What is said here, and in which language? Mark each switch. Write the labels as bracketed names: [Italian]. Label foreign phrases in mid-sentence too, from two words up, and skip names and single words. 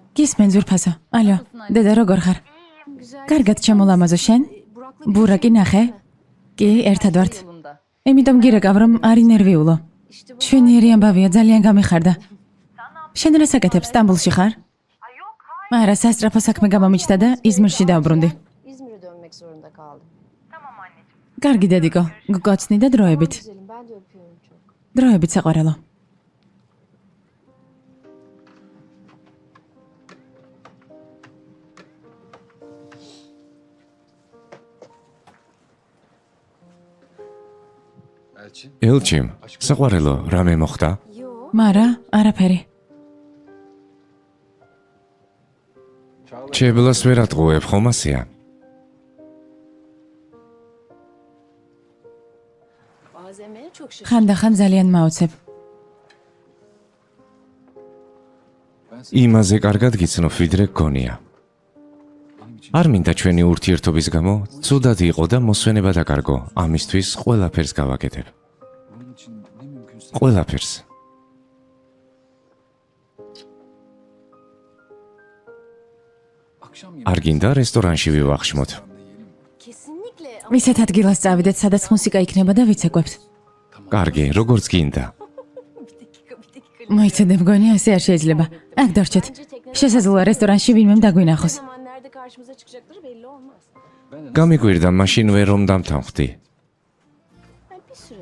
[Georgian] გისმენ ზურფასო. ალო, დედა როგორ ხარ? კარგად ჩამოლამაზო შენ? ბურაკი ნახე? კი, ერთად ვართ. იმიტომ გირეკავ, რომ არი ნერვიულო. შვენიერი ამბავია, ძალიან გამიხარდა. შენ რა საკეთებ, სტამბულში ხარ? არა, სასწრაფო საქმე გამომიჩნდა და იზმირში დავბრუნდი. [Turkish] İzmir'e dönmek zorunda kaldım. [Georgian] კარგი დედიკო, გგოცნი და დროებით. [Turkish] Güzelim ben de öpüyorum çok. [Georgian] დროებით საყვარელო. ელჩიმ, საყვარელო, რამე მოხდა? Yo. მარა, არაფერი. ჩებლას ვერ ატყუებ, ხომ ასია? [Turkish] Bazen beni çok şaşırtıyor. [Georgian] ხანდახან ძალიან მაოცებ. იმაზე კარგად გიცნობ, ვიდრე გგონია. არ მინდა ჩვენი ურთიერთობის გამო ცუდად იყო და მოსვენება დაკარგო. ამისთვის ყველაფერს გავაკეთებ. ყველაფერს. არ გინდა რესტორანში ვივახშმოთ? [Turkish] Kesinlikle. Ama [Georgian] ისეთ ადგილას წავიდეთ, სადაც მუსიკა იქნება და ვიცეკვებთ. კარგი, როგორც გინდა. მოიცადე მგონი ასე არ შეიძლება. აქ დარჩეთ. შესაძლოა რესტორანში ვინმემ დაგვინახოს. [Turkish] Ne zaman nerede karşımıza çıkacakları belli olmaz. [Georgian] გამიგვირდა მაშინვე რომ დამთავრდი. [Turkish] Yani bir süre